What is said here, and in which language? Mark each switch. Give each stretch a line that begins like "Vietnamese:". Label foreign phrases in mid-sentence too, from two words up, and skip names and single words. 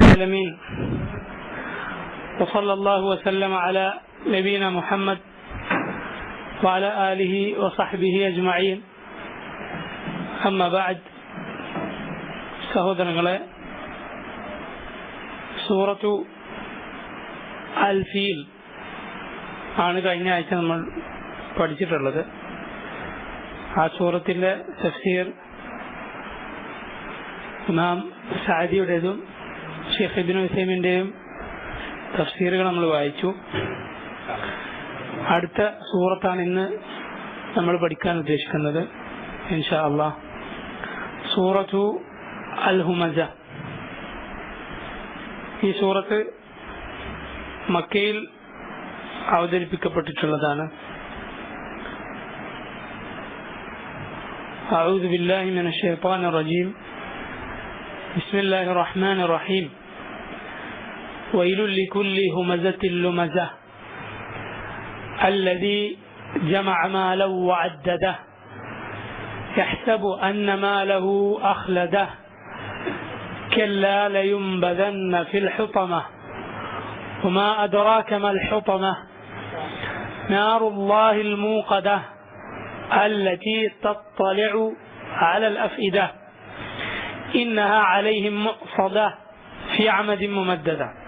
Arabic: العالمين وصلى الله وسلم على نبينا محمد وعلى آله وصحبه أجمعين أما بعد
Malayalam: സഹോദരങ്ങളെ സൂറത്തു അൽ ഫീൽ ആണ് കഴിഞ്ഞ ആഴ്ച നമ്മൾ പഠിച്ചിട്ടുള്ളത്. ആ സൂറത്തിന്റെ തഫ്സീർ ഇമാം സഅദിയുടേതും ഷെയ്ഖ് ഇബ്നു ഉസൈമിന്റെയും തഫ്സീറുകൾ നമ്മൾ വായിച്ചു. അടുത്ത സൂറത്താണ് ഇന്ന് നമ്മൾ പഠിക്കാൻ ഉദ്ദേശിക്കുന്നത്
Arabic: إن شاء الله.
Malayalam: സൂറത്തു അൽ ഹുമസ. ഈ സൂറത്ത് മക്കയിൽ അവതരിപ്പിക്കപ്പെട്ടിട്ടുള്ളതാണ്.
Arabic: أعوذ بالله من الشيطان الرجيم بسم الله الرحمن الرحيم ويل لكل همزة لمزة الذي جمع مالا وعدده يحسب أن ماله أخلده كلا لينبذن في الحطمة وما أدراك ما الحطمة نار الله الموقدة التي تطلع على الأفئدة إنها عليهم مؤصدة في عمد ممددة.